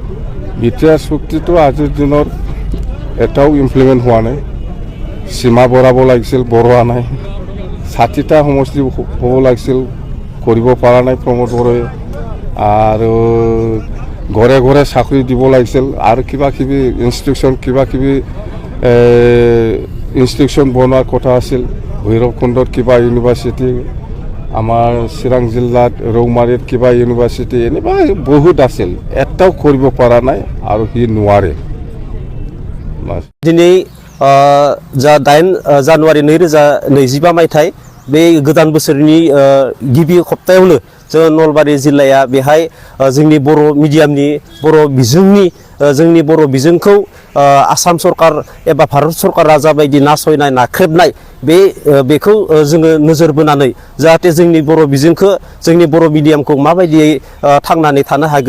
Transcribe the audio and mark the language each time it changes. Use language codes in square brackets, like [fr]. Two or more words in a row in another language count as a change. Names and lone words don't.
[as] বিটিআৰ চুক্তিটো আজিৰ দিনত এটাও ইমপ্লিমেণ্ট হোৱা নাই সীমা বঢ়াব লাগিছিল বঢ়োৱা নাই 60টা সমষ্টি হ'ব লাগিছিল কৰিব পৰা নাই প্ৰমোদ বড়োৱে আৰু ঘৰে ঘৰে চাকৰি দিব লাগিছিল আৰু কিবা কিবি ইনষ্টিটিউশ্যন বনোৱাৰ কথা আছিল ভৈৰৱকুণ্ডত কিবা ইউনিভাৰ্চিটি আমাৰ চিৰাং জিলাত ৰৌমাৰীত কিবা ইউনিভাৰ্চিটি এনেকুৱা বহুত আছিল এটাও কৰিব পৰা নাই আৰু সি নোৱাৰে [brx] दिनै जा 8 जानुवारि 2025 मायथाइ बे गोदान बोसोरनि गिबि सप्तायावनो जों नलबारि जिल्लाया बेहाय जोंनि बर' मिडियामनि बर' बिजोंनि जोंनि बर' बिजोंखौ आसाम सरकार एबा भारत सरकारा जाबायदि नासयनाय नाख्रेबनाय बेखौ जोङो नोजोर बोनानै जाहाथे जोंनि बर' बिजोंखौ जोंनि बर' मिडियामखौ माबायदियै थांनानै थानो हागौ